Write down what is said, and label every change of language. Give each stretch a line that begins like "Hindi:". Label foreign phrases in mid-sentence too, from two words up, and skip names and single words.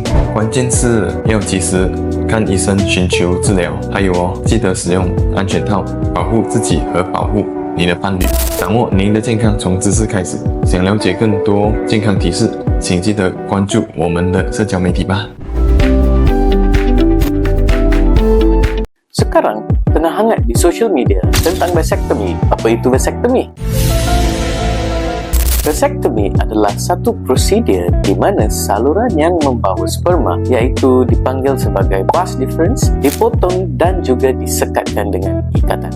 Chinese: 关键是要及时看医生寻求治疗。还有记得使用安全套，保护自己和保护你的伴侣。掌握您的健康从知识开始。想了解更多健康提示，请记得关注我们的社交媒体吧。
Malay: Sekarang tengah hangat di
English: social media
Malay: tentang vasectomy. Apa itu vasectomy? Vasectomy adalah satu prosedur di mana saluran yang membawa sperma, iaitu dipanggil sebagai vas deferens, dipotong dan juga disekatkan dengan ikatan.